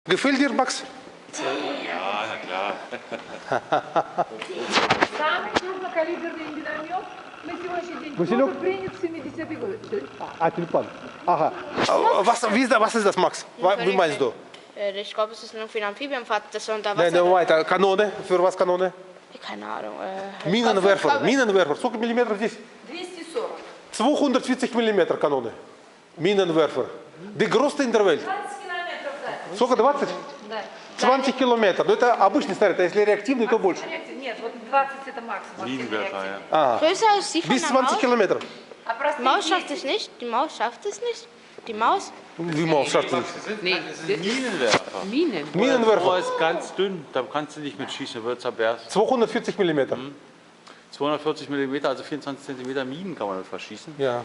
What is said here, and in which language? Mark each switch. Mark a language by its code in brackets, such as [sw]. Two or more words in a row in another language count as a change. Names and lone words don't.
[de] Gefällt dir, Max? Ja, na klar. [ru] Самый крупнокалиберный миномет на сегодняшний день Василек? только принят в 70-е годы. Тюльпан. [de] Aha. Was ist das, Max? Wie meinst du? Ich glaube, es ist nur für ein Amphibienfahrt, das unter Nein, Wasser. weiter. Kanone. Für was Kanone? Keine Ahnung. Minenwerfer. Minenwerfer. [ru] Сколько миллиметров здесь? 240. [de] 240 миллиметров Kanone. Minenwerfer. Die größte in der Welt. [ru] 20 километров, да. Сколько, 20? Да. 20 километров. Но это обычный снаряд, а если реактивный, то больше. Нет, вот 20 это максимум. [de] Minenwerfer, ja. Größer als die von Bis der 20 Maus. Kilometer. [ru] А простые [de] Die Maus schafft [ru] 10. [de] es nicht. Die Maus schafft es nicht. Die Maus. Wie Maus schafft das? Das sind Minenwerfer. Minen. Rohr Minenwerfer. ist ganz dünn, da kannst du nicht mit schießen, da wird es zerberst. 240 Millimeter. 240 mm, also 24 cm Minen kann man damit verschießen. Ja.